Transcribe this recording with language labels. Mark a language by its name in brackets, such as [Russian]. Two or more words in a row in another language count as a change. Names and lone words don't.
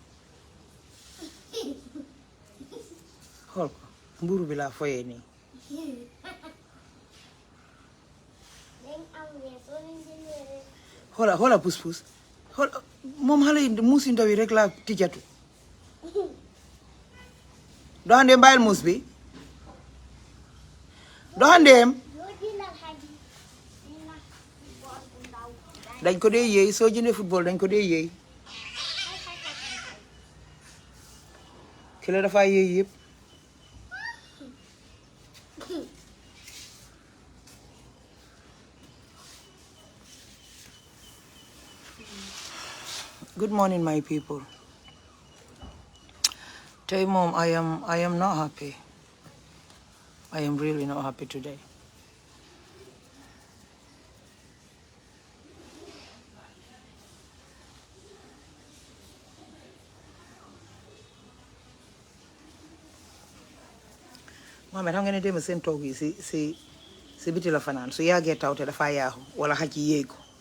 [Wolof] xool ko mburu bi laa foyee nii xoola pus xoola moom xale yi muus yu ndaw yi rek laa tijjatu doxandeem bàyyil muus bi doxandeem dañ ko dee yéey soo jëndee football dañ ko dee yéey kile dafa yéey yëpp [English] good morning my people [Wolof] tey moom [English] I am not happy I am really not happy today [Wolof] Mohamed xam nga ne démb seen toog yi si biti la fanaan su yàggee taw te dafa yaaxu wala xaj yi yéey ko